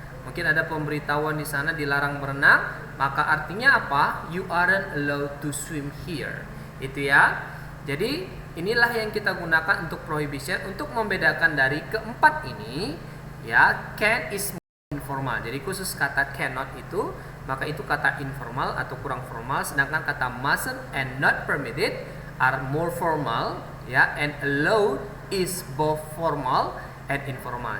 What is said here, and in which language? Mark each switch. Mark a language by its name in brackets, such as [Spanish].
[Indonesian] Mungkin ada pemberitahuan di sana dilarang berenang, maka artinya apa? [English] You aren't allowed to swim here. [Indonesian] Itu ya. Jadi inilah yang kita gunakan untuk prohibition untuk membedakan dari keempat ini, ya. [English] Can is informal. [Indonesian] Jadi khusus kata cannot itu, maka itu kata informal atau kurang formal, sedangkan kata [English] mustn't and not permitted are more formal, ya, and allowed is both formal and informal.